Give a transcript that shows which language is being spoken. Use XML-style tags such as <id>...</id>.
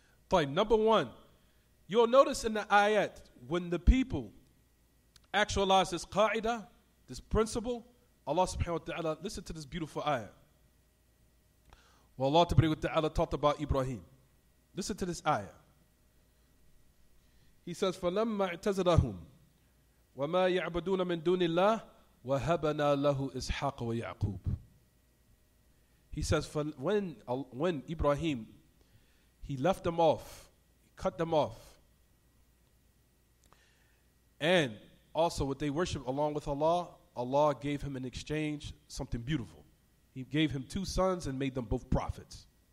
<en>Number one, you'll notice in the ayat, when the people actualize this qa'idah, this principle, Allah subhanahu wa ta'ala, listen to this beautiful ayat. Well, Allah ta'ala talked about Ibrahim. Listen to this ayah. He says,</en> <ar>فَلَمَّا اعْتَزَلَهُمْ وَمَا يَعْبُدُونَ مِن دُونِ اللَّهِ وَهَبَنَا لَهُ إِسْحَاقَ وَيَعْقُوبَ.</ar> <en>He says, when Ibrahim, he left them off, he cut them off, and also what they worship along with Allah, Allah gave him in exchange something beautiful. He gave him 2 sons and made them both prophets.</en>